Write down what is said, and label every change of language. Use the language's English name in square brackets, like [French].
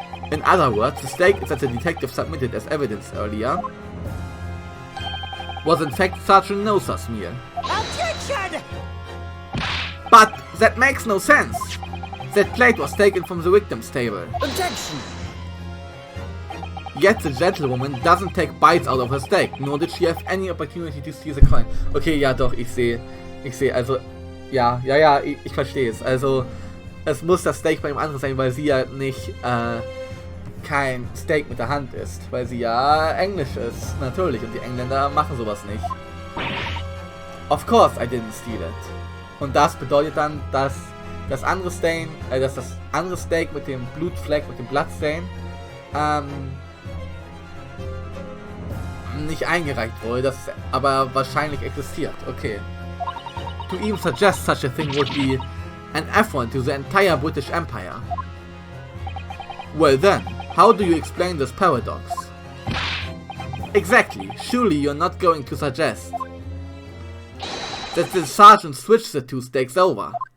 [English] In other words, the steak that the detective submitted as evidence earlier was in fact Sergeant Nosa's meal. Objection! But that makes no sense! That plate was taken from the victim's table. Objection! Yet the gentlewoman doesn't take bites out of her steak, nor did she have any opportunity to steal the coin. [German] Okay, ja doch, ich sehe, also, ja, ich verstehe es. Also, es muss das Steak bei dem anderen sein, weil sie ja nicht, kein Steak mit der Hand isst, weil sie ja Englisch ist, natürlich, und die Engländer machen sowas nicht. [English] Of course I didn't steal it. [German] Und das bedeutet dann, dass das andere Steak mit dem Blutfleck, mit dem Bloodstain, nicht eingereicht wurde, das aber wahrscheinlich existiert. [English] Okay. To even suggest such a thing would be an affront to the entire British Empire. Well then, how do you explain this paradox? Exactly. Surely you're not going to suggest that the sergeant switched the two steaks over.